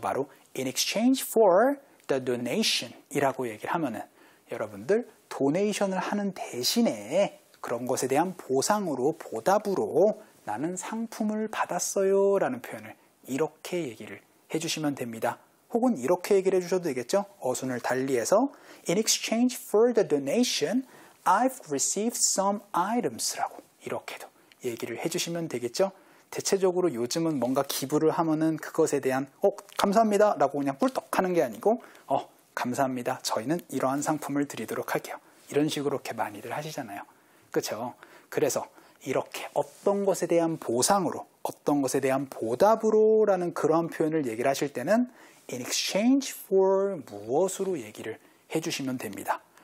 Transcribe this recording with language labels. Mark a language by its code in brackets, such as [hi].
[ko] 바로 [en] in exchange for the donation [ko] 이라고 얘기를 하면은 여러분들 도네이션을 하는 대신에 그런 것에 대한 보상으로, 보답으로 나는 상품을 받았어요 라는 표현을 이렇게 얘기를 해주시면 됩니다. 혹은 이렇게 얘기를 해주셔도 되겠죠? 어순을 달리해서 [en] in exchange for the donation, I've received some items [ko] 라고 이렇게도 얘기를 해주시면 되겠죠? 대체적으로 요즘은 뭔가 기부를 하면은 그것에 대한 감사합니다 라고 그냥 꿀떡 하는 게 아니고 감사합니다. 저희는 이러한 상품을 드리도록 할게요. 이런 식으로 이렇게 많이들 하시잖아요. 그렇죠? 그래서 이렇게 어떤 것에 대한 보상으로, 어떤 것에 대한 보답으로 라는 그러한 표현을 얘기를 하실 때는 [en] in exchange for [ko] 무엇으로 얘기를 해주시면 됩니다.